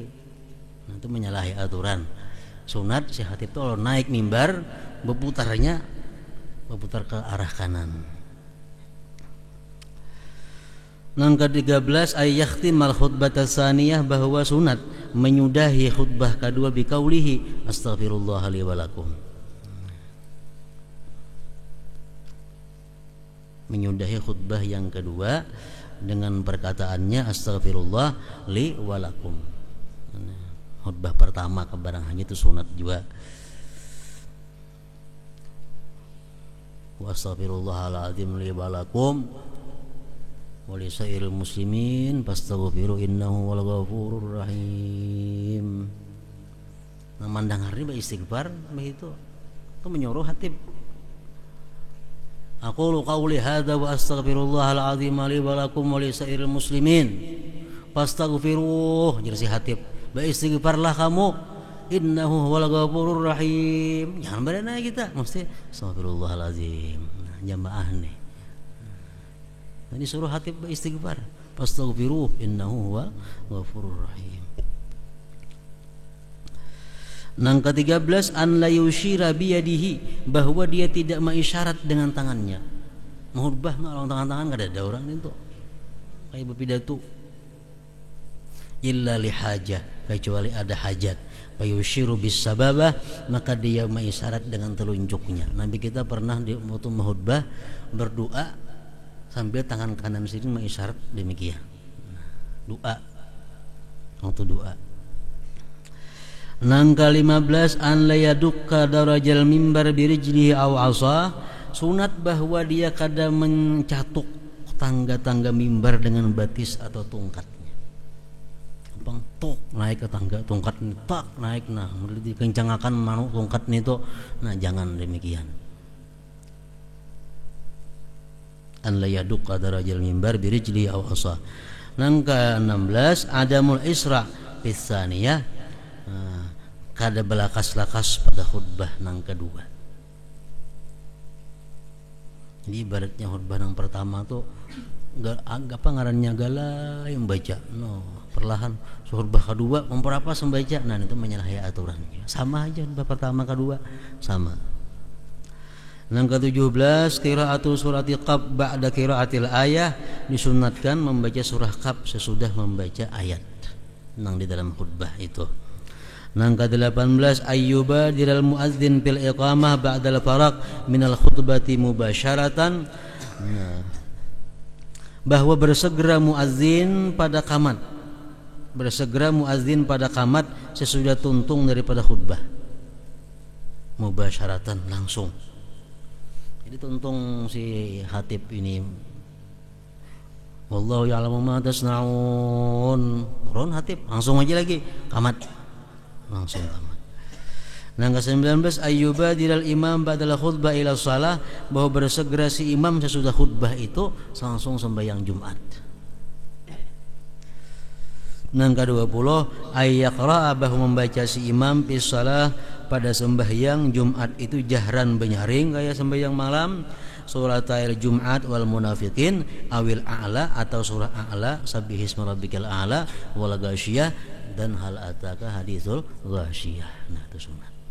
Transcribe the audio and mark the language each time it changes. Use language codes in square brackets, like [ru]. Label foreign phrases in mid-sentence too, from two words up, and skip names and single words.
[id] Nah, itu menyalahi aturan. Sunat si khatib itu kalau naik mimbar berputar ke arah kanan. Nang ke-13 [ar] أن يختم الخطبة الثانية, [id] bahwa sunat menyudahi khutbah kedua [ar] بقوله أستغفر الله لي ولكم. [id] Menyudahi khutbah yang kedua dengan perkataannya [ar] أستغفر الله لي ولكم. [id] Khutbah pertama kebarang hanya itu sunat juga. [ar] وأستغفر الله العظيم لي ولكم ولسائر المسلمين فاستغفروه إنه هو الغفور الرحيم. [id] Nah, mandang hari istighfar begitu. Itu menyuruh khatib. [ar] أقول قولي هذا وأستغفر الله العظيم لي ولكم ولسائر المسلمين فاستغفروه. [id] Jadi si khatib, beristighfarlah kamu, [ar] إنه هو الغفور الرحيم. [id] Jangan berenang kita, mesti astagfirullahaladzim. Nah, jamaah nih. Ini suruh khatib beristighfar, [ar] فاستغفروه إنه هو الغفور الرحيم. Nang ke-13 أن لا يشير بيده, [id] bahwa dia tidak mengisyarat dengan tangannya. Menghutbah enggak orang tangan-tangan, enggak ada orang itu. Kayak berpidato. [ar] إلا لحاجة, [id] kecuali ada hajat. [ar] فيشير بالسبابة, [id] maka dia mengisyarat dengan telunjuknya. Nabi kita pernah di waktu menghutbah berdoa sambil tangan kanan sini mengisyarat demikian. Doa. Waktu doa. Nang ke-15 [ar] أن لا يدق درج المنبر برجله أو عصا, [id] sunat bahwa dia kada mencatuk tangga-tangga mimbar dengan batis atau tungkatnya. Bang tok naik ke tangga, tungkat tak naik, nah dikencangakan manuk tungkat itu, nah jangan demikian. [ar] أن لا يدق درج المنبر برجله أو عصا. [id] Nang ke-16 [ar] عدم الإسراع في الثانية, [id] kada belakas-lakas pada khutbah nang kedua. Jadi ibaratnya khutbah nang pertama tuh apa ngarannya galai membaca, no perlahan. Khutbah kedua memperapa membaca, nah itu menyalahi aturan. Sama aja khutbah pertama kedua sama. Yang ke-17 [ar] قراءة سورة ق بعد قراءة الآية, [id] disunatkan membaca surah qaf sesudah membaca ayat nang di dalam khutbah itu. [ar] Yang ke-18 أن يبادر المؤذن في الإقامة بعد الفراغ من الخطبة مباشرة. [id] Nah, bahwa bersegera muadzin pada qamat, bersegera muadzin pada qamat sesudah tuntung daripada khutbah, mubasyaratan, langsung. Jadi tuntung si khatib ini, [ar] والله يعلم ما تصنعون, [id] ron khatib langsung aja lagi qamat, langsung qamat. Nah, ke-19 [ar] أن يبادر الإمام بعد الخطبة إلى الصلاة, [id] bahwa bersegera si imam sesudah khutbah itu langsung sembahyang Jumat. Nah, ke-20 ayyaqra'a, bahwa membaca si imam [ar] في الصلاة [id] pada sembahyang Jumat itu jahran, benyaring kayak sembahyang malam, [ar] سورة الجمعة والمنافقين أو الأعلى, atau surah الأعلى سبح اسم ربك الأعلى والغاشية, dan هل أتاك حديث الغاشية. [id] Nah, itu sunat.